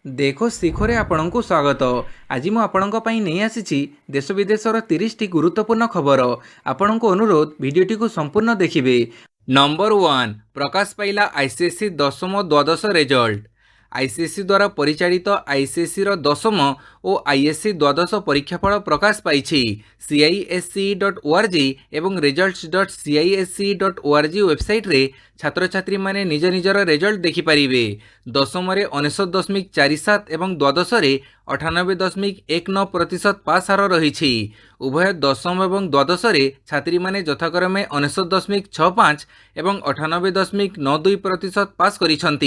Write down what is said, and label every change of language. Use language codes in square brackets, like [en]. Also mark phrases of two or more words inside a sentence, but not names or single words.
[or] ଦେଖ ଶିଖରେ ଆପଣଙ୍କୁ ସ୍ୱାଗତ। आज ମୁଁ ଆପଣଙ୍କ ପାଇଁ ନେଇ ଆସିଛି ଦେଶ ବିଦେଶର 30ଟି ଗୁରୁତ୍ୱପୂର୍ଣ୍ଣ ଖବର। ଆପଣଙ୍କୁ ଅନୁରୋଧ ଭିଡ଼ିଓଟିକୁ ସମ୍ପୂର୍ଣ୍ଣ ଦେଖିବେ। ନମ୍ବର 1 ପ୍ରକାଶ ପାଇଲା ଆଇସିଏସଇ ଦଶମ ଦ୍ୱାଦଶ ରେଜଲ୍ଟ। ଆଇସିଏସଇ ଦ୍ୱାରା ପରିଚାଳିତ ଆଇସିଏସଇର ଦଶମ ଓ ଆଇଏସସି ଦ୍ୱାଦଶ ପରୀକ୍ଷାଫଳ ପ୍ରକାଶ ପାଇଛି। CISE.org ଏବଂ results.cise.org ୱେବସାଇଟ୍ରେ ଛାତ୍ରଛାତ୍ରୀମାନେ ନିଜ ନିଜର ରେଜଲ୍ଟ ଦେଖିପାରିବେ। ଦଶମରେ 99.47 ଏବଂ ଦ୍ୱାଦଶରେ 98.19% ପାସ୍ ହାର ରହିଛି। ଉଭୟ ଦଶମ ଏବଂ ଦ୍ୱାଦଶରେ ଛାତ୍ରୀମାନେ ଯଥାକ୍ରମେ 99.65 ଏବଂ 98.92% ପାସ୍ କରିଛନ୍ତି।